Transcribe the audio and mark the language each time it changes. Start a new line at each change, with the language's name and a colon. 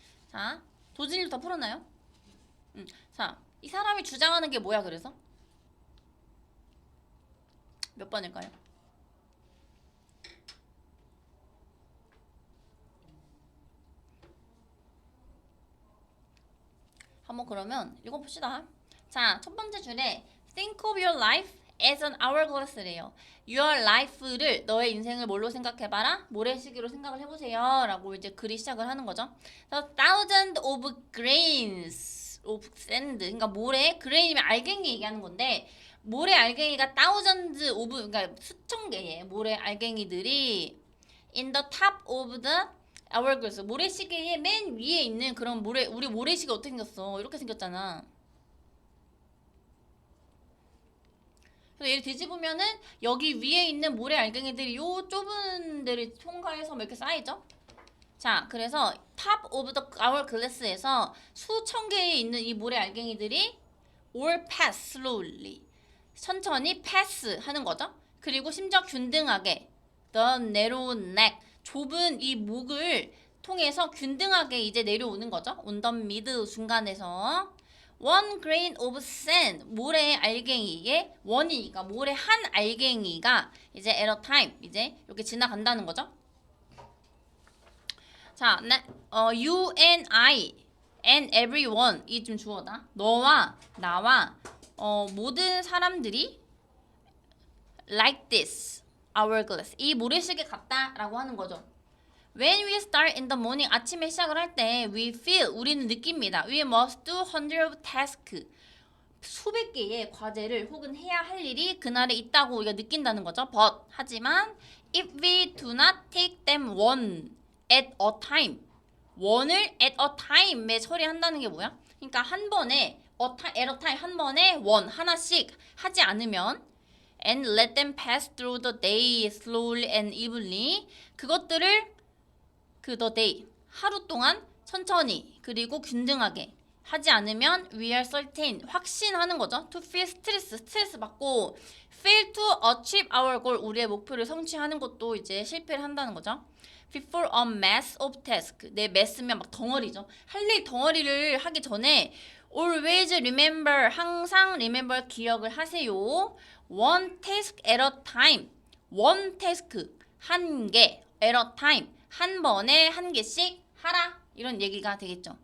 Korean: 자, 도진이도 다 풀었나요? 자, 이 사람이 주장하는 게 뭐야 그래서? 몇 번일까요? 한번 그러면 읽어봅시다. 자, 첫 번째 줄에
English: Think of your life as an hourglass
Korean: 래요. Your life를 너의 인생을 뭘로 생각해봐라? 모래시계로 생각을 해보세요. 라고 이제 글이 시작을 하는 거죠.
English: Thousands of grains of sand.
Korean: 그러니까 모래, grain이면 알갱이 얘기하는 건데 모래 알갱이가 thousands of, 그러니까 수천 개의 모래 알갱이들이
English: in the top of the hourglass.
Korean: 모래시계의 맨 위에 있는 그런 모래, 우리 모래시계 어떻게 생겼어? 이렇게 생겼잖아. 그래서 얘를 뒤집으면은 여기 위에 있는 모래 알갱이들이 요 좁은 데를 통과해서 뭐 이렇게 쌓이죠? 자, 그래서 top of the hourglass에서 수천 개에 있는 이 모래 알갱이들이
English: all pass slowly.
Korean: 천천히 pass 하는 거죠. 그리고 심지어 균등하게 the narrow neck. 좁은 이 목을 통해서 균등하게 이제 내려오는 거죠. on the mid 중간에서. One grain of sand, 모래 알갱이의 원이니까 모래 한 알갱이가 이제
English: at a time
Korean: 이제 이렇게 지나간다는 거죠. 자,
English: you and I and everyone
Korean: 이 좀 주어다. 너와 나와 모든 사람들이
English: like this hourglass
Korean: 이 모래시계 같다라고 하는 거죠.
English: When we start in the morning
Korean: 아침에 시작을 할 때
English: we feel
Korean: 우리는 느낍니다.
English: We must do hundreds of tasks
Korean: 수백 개의 과제를 혹은 해야 할 일이 그날에 있다고 우리가 느낀다는 거죠. But 하지만
English: if we do not take them one at a time
Korean: 원을 at a time에 처리한다는 게 뭐야? 그러니까 한 번에 at a time 한 번에 원 하나씩 하지 않으면
English: and let them pass through the day slowly and evenly
Korean: 그것들을 the day 하루 동안 천천히 그리고 균등하게 하지 않으면
English: we are certain
Korean: 확신하는 거죠. to feel 스트레스 받고
English: fail to achieve our goal
Korean: 우리의 목표를 성취하는 것도 이제 실패를 한다는 거죠.
English: before a mass of tasks
Korean: 내 mass면 막 덩어리죠. 할 일 덩어리를 하기 전에
English: always remember
Korean: 항상 remember 기억을 하세요.
English: one task at a time one task 한 개 at a time
Korean: 한 번에 한 개씩 하라 이런 얘기가 되겠죠.